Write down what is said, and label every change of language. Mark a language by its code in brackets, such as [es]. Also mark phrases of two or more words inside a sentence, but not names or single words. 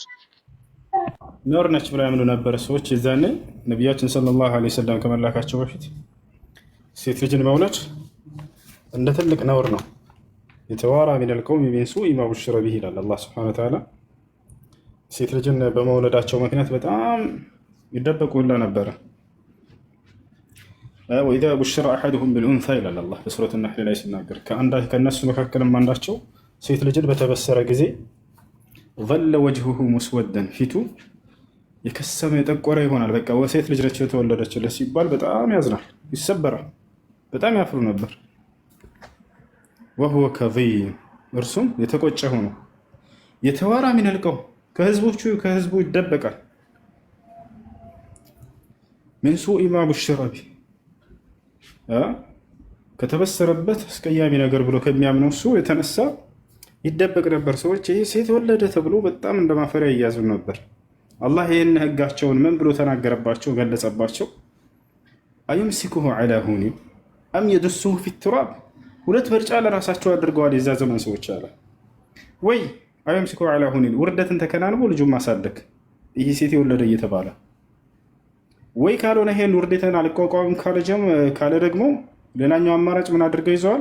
[am] ኖር ነች ብለው ያምኑ ነበር ሰዎች። የዛኔ ነቢያችን [ar] صلى الله عليه وسلم [am] ከመላካቸው በፊት ሴት ልጅን መውለድ እንደ ትልቅ ነውር ነው። [ar] يتوارى من القوم من سوء ما بشر به [am] ይላል አላህ [ar] سبحانه وتعالى። [am] ሴት ልጅን በመውለዳቸው ምክንያት በጣም ይደበቁ ሁላ ነበረ። [ar] وإذا بشر أحدهم بالأنثى [am] ይላል አላህ በሱረቱ ነሕል ላይ ሲናገር ከእነሱ መካከልም አንዳቸው ሴት ልጅን በተበሰረ ጊዜ [ar] ظل وجهه مسودا [am] ፊቱ የከሰመ የጠቆረ ይሆናል። በቃ ሴት ልጅ ነች የተወለደችለት ሲባል በጣም ያዝናል፣ ይሰበራል፣ በጣም ያፍሩ ነበር። [ar] وهو كظيم [am] እርሱም የተቆጨ ሆኖ [ar] يتوارى من القوم [am] ከህዝቡ ይደበቃል። [ar] من سوء ما بشر به [am] ከተበሰረበት አስቀያሚ ነገር ብሎ ከሚያምነው እሱ የተነሳ ይደበቅ ነበር። ሰዎች ይህ ሴት ወለደ ተብሎ በጣም እንደ ማፈሪያ እያዙ ነበር። አላህ ይህን ህጋቸውን ምን ብሎ ተናገረባቸው፣ ገለጸባቸው። [ar] أيمسكه على هون أم يدسه في التراب፣ [am] ሁለት ምርጫ ለራሳቸው አድርገዋል የዛ ዘመን ሰዎች አለ። ወይ [ar] أيمسكه على هون [am] ውርደትን ተከናንቦ ልጁን ማሳደግ ይህ ሴት የወለደ እየተባለ፣ ወይ ካልሆነ ይሄን ውርደትን አልቋቋም ካለ ደግሞ ሌላኛው አማራጭ ምን አድርገው ይዘዋል?